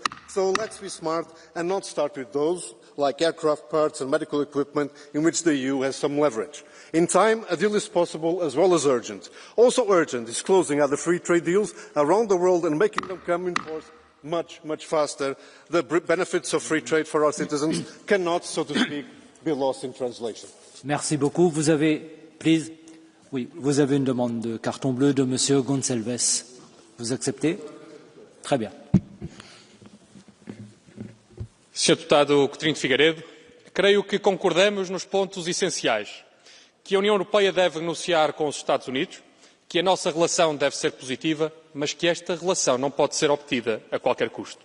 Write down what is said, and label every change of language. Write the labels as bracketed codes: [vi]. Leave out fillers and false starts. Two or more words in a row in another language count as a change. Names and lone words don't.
[en] So let's be smart and not start with those, like aircraft parts and medical equipment, in which the EU has some leverage. In time, a deal is possible as well as urgent. Also urgent is closing other free trade deals around the world and making them come in force much, much faster. The benefits of free trade for our citizens cannot, so to speak, be lost in translation. [fr] Merci beaucoup. Vous avez une demande de carton bleu de Monsieur Gonçalves. Vous acceptez? Très bien. [pt] Sr. Deputado Coutinho de Figueiredo, creio que concordamos nos pontos essenciais. Que a União Europeia deve negociar com os Estados Unidos, que a nossa relação deve ser positiva, mas que esta relação não pode ser obtida a qualquer custo.